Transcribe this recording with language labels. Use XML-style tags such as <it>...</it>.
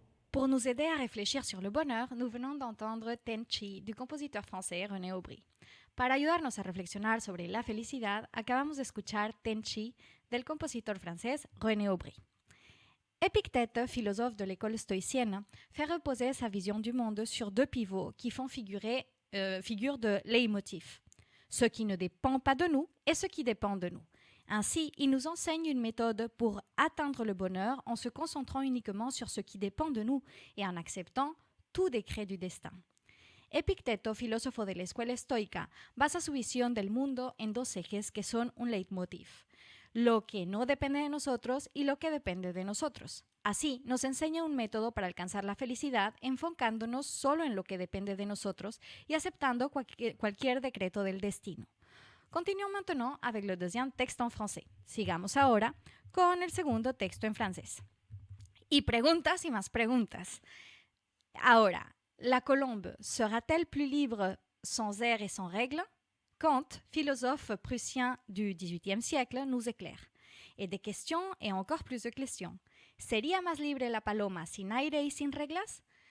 <fr>Pour nous aider à réfléchir sur le bonheur, nous venons d'entendre Tenchi du</fr> <es>compositor francés</es> <fr>René Aubry.</fr> <es>Para ayudarnos a reflexionar sobre la felicidad, acabamos de escuchar Tenchi del compositor francés René Aubry.</es> <fr>Épictète, philosophe de l'école stoïcienne, fait reposer sa vision du monde sur deux pivots qui font figure de leitmotiv. Ce qui ne dépend pas de nous et ce qui dépend de nous. Ainsi, il nous enseigne une méthode pour atteindre le bonheur en se concentrant uniquement sur ce qui dépend de nous et en acceptant tout décret du destin.</fr> <es>Epicteto, filósofo de la escuela estoica, basa su visión del mundo en dos ejes que son un leitmotiv: lo que no depende de nosotros y lo que depende de nosotros. Así, nos enseña un método para alcanzar la felicidad enfocándonos solo en lo que depende de nosotros y aceptando cualquier decreto del destino.</es> <fr>Continuons maintenant avec le deuxième texte en français.</fr> <es>Sigamos ahora con el segundo texto en francés. Y preguntas y más preguntas.</es> <fr>Ahora, la colombe sera-t-elle plus libre sans air et sans règles? Kant, philosophe prussien du XVIIIe siècle, nous éclaire. Et des questions et encore plus de questions.</fr> <es>¿Sería más libre la paloma sin aire y sin reglas?</es>